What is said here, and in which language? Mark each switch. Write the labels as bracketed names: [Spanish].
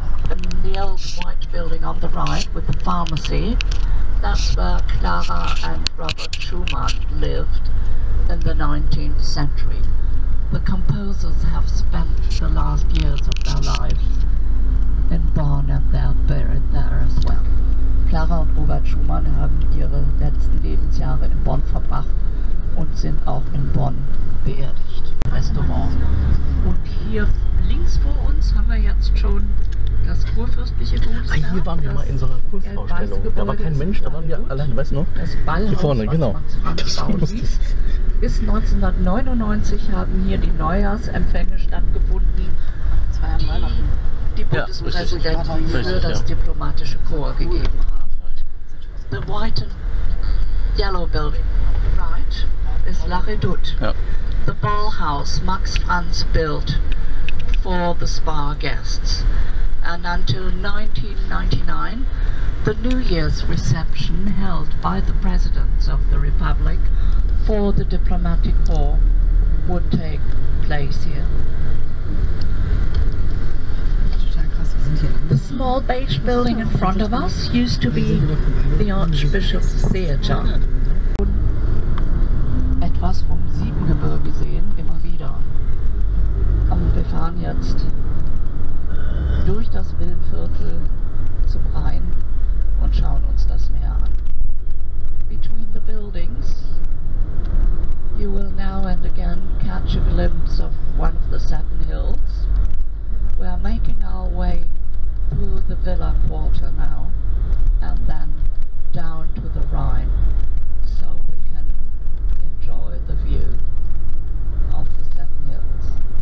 [English] And the old white building on the right with the pharmacy, that's where Clara and Robert Schumann lived in the 19th century. The composers have spent the last years of their lives in Bonn and they're buried there as well. [German] Clara und Robert Schumann haben ihre letzten Lebensjahre in Bonn verbracht und sind auch in Bonn beerdigt. Restaurant. Und hier links vor uns haben wir jetzt schon das kurfürstliche Godesberg. Hier waren wir mal in so einer Kunstausstellung. Da war kein Mensch, da waren wir allein, weißt du noch? Das Ballhaus, hier vorne, genau. Das war lustig. Bis 1999 haben hier die Neujahrsempfänge stattgefunden, die Bundespräsidenten für das diplomatische Korps gegeben haben. [English] The white and yellow building right is La Redoute. [German] Ja. [English] The ballhouse Max Franz built for the spa guests. And until 1999, the New Year's reception held by the presidents of the Republic for the diplomatic corps would take place here. The small beige building in front of us used to be the Archbishop's Theatre. [German] Etwas vom Siebengebirge sehen, immer wieder. Und wir fahren jetzt durch das Villenviertel zum Rhein und schauen uns das näher an. [English] Between the buildings, you will now now and again catch a glimpse of one of the Seven Hills. We are making our way through the villa quarter now and then down to the Rhine so we can enjoy the view of the Seven Hills.